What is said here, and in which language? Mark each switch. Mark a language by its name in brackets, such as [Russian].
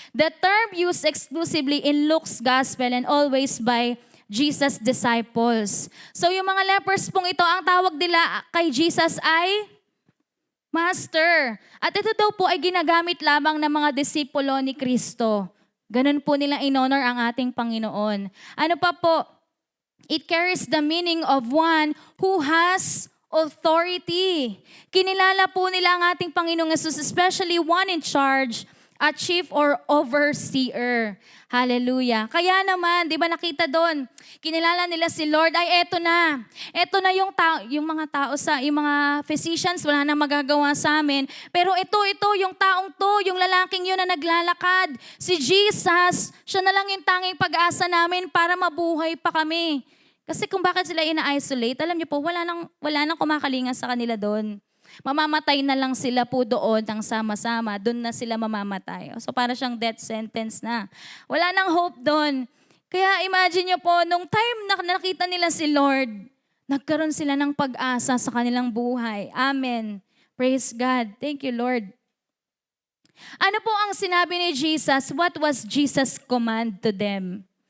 [English] The term used exclusively in Luke's Gospel and always by Jesus' disciples. [Filipino] So yung mga lepers pong ito, ang tawag nila kay Jesus ay Master. At ito daw po ay ginagamit lamang ng mga disipulo ni Kristo. Ganun po nila in-honor ang ating Panginoon. Ano pa po? [English] It carries the meaning of one who has authority. [Filipino] Kinilala po nila ang ating Panginoong Yesus, [English] especially one in charge, a chief or overseer. Hallelujah. [Filipino] Kaya naman, di ba nakita doon, kinilala nila si Lord, ay eto na. Eto na yung mga tao yung mga physicians, wala na magagawa sa amin. Pero ito, yung taong to, yung lalaking yun na naglalakad, si Jesus, siya na lang yung tanging pag-asa namin para mabuhay pa kami. Kasi kung bakit sila ina-isolate, alam niyo po, wala nang kumakalinga sa kanila doon. Mamamatay na lang sila po doon ng sama-sama. Doon na sila mamamatay. So para siyang death sentence na. Wala nang hope doon. Kaya imagine niyo po, nung time na nakita nila si Lord, nagkaroon sila ng pag-asa sa kanilang buhay. [English] Amen. Praise God. Thank you, Lord. [Filipino] Ano po ang sinabi ni Jesus? [English] What was Jesus' command to them?